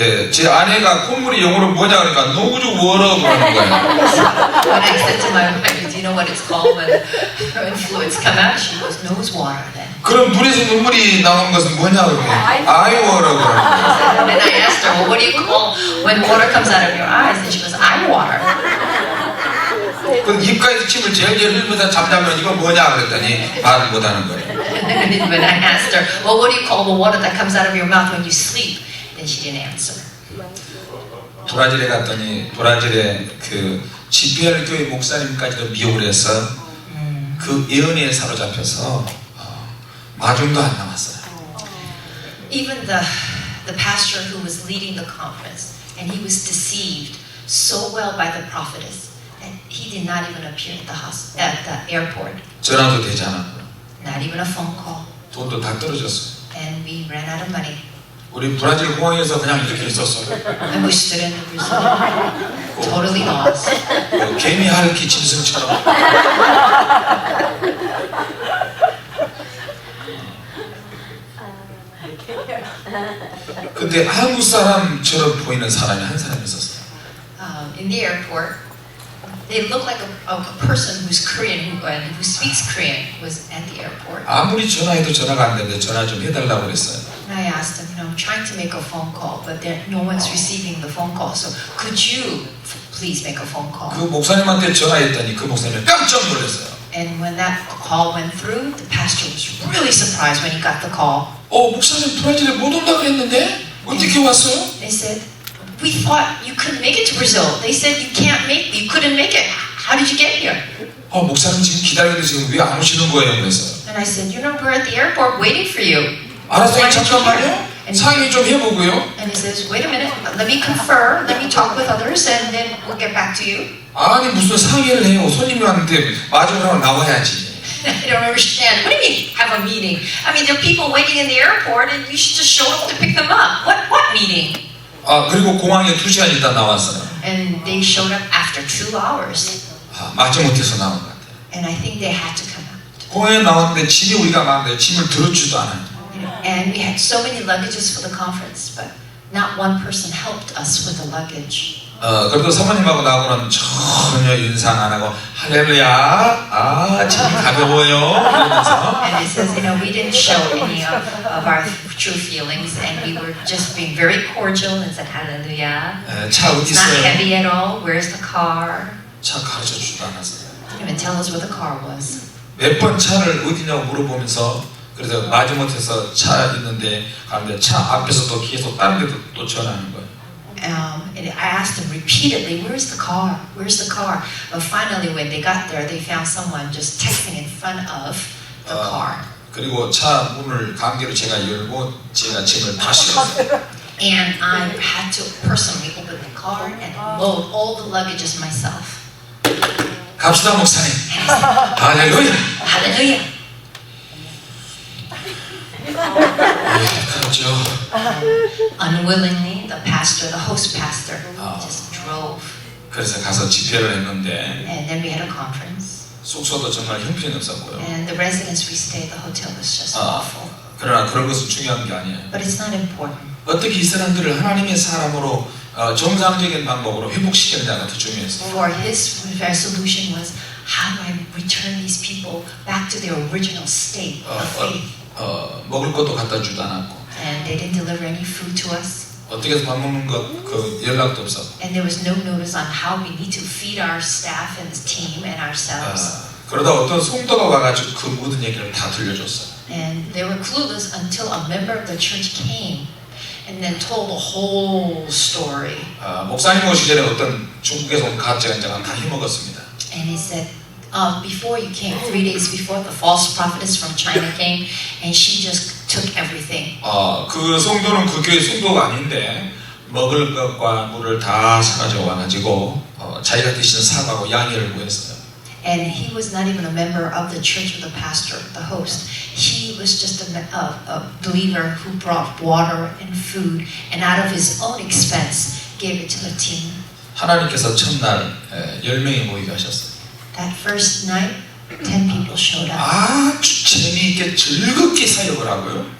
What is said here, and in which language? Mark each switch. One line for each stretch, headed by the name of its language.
Korean: 제 아내가 콧물이 영어로 뭐냐 그러니까 노주어라 그러는 거예요.
English: When I said to my wife, do you know what it's called when fluids come out? She goes, nose water then.
Korean: 그럼 눈에서 눈물이 나오는 것은 뭐냐 그러면 아이워라고 그러는 거예요.
English: And I asked her, well, what do you call when water comes out of your eyes? And she goes, eye water.
Korean: 그 입가에서 침을 제일 흘리면서 잠자면 이거 뭐냐 그랬더니 말을 못하는 거예요.
English: And then when I asked her, well, what do you call the water that comes out of your mouth when you sleep? Then she didn't answer.
Korean: 브라질에 갔더니 브라질의 그 GPR 교회 목사님까지도 미혹을 해서 그 예언에 사로잡혀서 마중도 안 남았어요.
English: Even the pastor who was leading the conference, and he was deceived so well by the prophetess, and he did not even appear at the airport.
Korean: 전화도 되지 않았고
English: Not even a phone call.
Korean: 돈도 다 떨어졌어요.
English: And we ran out of money.
Korean: 우리 브라질 공항에서 그냥 이렇게 있었어요.
English: And we stood in Brazil, totally lost.
Korean: 개미 핥기 짐승처럼. 근데 한국 사람처럼 보이는 사람이 한 사람 있었어요.
English: In the airport, they looked like a person who's Korean who speaks Korean was at the airport.
Korean: 아무리 전화해도 전화가 안 되는데 전화 좀 해달라고 그랬어요.
English: And I asked him, I'm trying to make a phone call, but no one's receiving the phone call. So could you please make a phone call?
Korean: 그 목사님한테 전화했더니 그 목사님이 깜짝 놀랐어요.
English: And when that call went through, the pastor was really surprised when he got the call.
Korean: 목사님 브라질에 못 온다고 했는데 어떻게 왔어요?
English: They said, we thought you couldn't make it to Brazil. They said you couldn't make it. How did you get here?
Korean: 목사님 지금 기다리는데 지금 왜 안 오시는 거예요? 그래서
English: And I said, we're at the airport waiting for you.
Korean: 알았어요, 잠깐만요. 상의 좀 해보고요.
English: And he says, wait a minute, let me confer, let me talk with others, and then we'll get back to you.
Korean: 아니 무슨 상의를 해요? 손님이 왔는데 마중으로 나와야지.
English: I don't understand. What do you mean, have a meeting? I mean, there are people waiting in the airport, and you should just show up to pick them up. What meeting?
Korean: 그리고 공항에 2시간 있다 나왔어요.
English: And they showed up after 2 hours.
Korean: 마지못해서 나온 것 같아요.
English: And I think they had to come out.
Korean: 공항에 나왔는데 짐이 우리가 많은데 짐을 들어주지도 않아요.
English: And we had so many luggages for the conference, but not one person helped us with the luggage.
Korean: 그래도 사모님하고 나하고는 전혀 인상 안 하고 할렐루야, 짐이 가벼워요 이러면서.
English: And it says, we didn't show any of our true feelings, and we were just being very cordial and said, Hallelujah.
Korean: 차 어디
English: It's not
Korean: 있어요?
English: heavy at all. Where's the car?
Korean: 차 가르쳐 주지도 않았어요.
English: Didn't even tell us where the car was.
Korean: 몇 번 차를 어디냐고 물어보면서 그래서 마지못해서 차 있는데 가는데 차 앞에서 또 계속 다른 데도 또 전화하는 거예요.
English: And I asked them repeatedly, where's the car? Where's the car? But finally, when they got there, they found someone just texting in front of the car.
Korean: 그리고 차 문을 강제로 제가 열고 제가 짐을 다 실었어요.
English: And I had to personally open the car and load all the luggages myself.
Korean: 갑시다 목사님. 할렐루야.
English: Hallelujah.
Korean: 그렇죠.
English: Unwillingly, the pastor, the host pastor, just drove.
Korean: 그래서 가서 집회를 했는데
English: And then we had a conference.
Korean: 숙소도 정말 형편없었고요.
English: And the residence we stayed, the hotel was just awful.
Korean: 그러나 그런 것은 중요한 게 아니에요.
English: But it's not important.
Korean: 어떻게 이 사람들을 하나님의 사람으로 정상적인 방법으로 회복시키느냐가 더 중요했어요.
English: For his resolution was, how do I return these people back to their original state of faith?
Korean: 먹을 것도 갖다 주도 않았고
English: And they didn't deliver any food to us.
Korean: 어떻게 해서 밥 먹는 것 그 연락도 없었고
English: And there was no notice on how we need to feed our staff and the team and ourselves.
Korean: 그러다 어떤 성도가 와가지고 그 모든 얘기를 다 들려줬어요.
English: And they were clueless until a member of the church came and then told the whole story.
Korean: 목사님 오시기 전에 어떤 중국에서 온 가짜 연장은 다 해먹었습니다.
English: And he said, before you came, 3 days before, the false prophetess from China came and she just took everything.
Korean: 그 성도는 그 교회 성도가 아닌데 먹을 것과 물을 다 사가지고 와가지고 자기가 드시는 사과하고 양해를 구했어요.
English: And he was not even a member of the church of the pastor, the host. He was just a believer who brought water and food and out of his own expense gave it to the team.
Korean: 하나님께서 첫날 10명이 모이게 하셨어요.
English: That first night, 10 people showed up.
Korean: 아주 재미있게 즐겁게 사역을 하고요.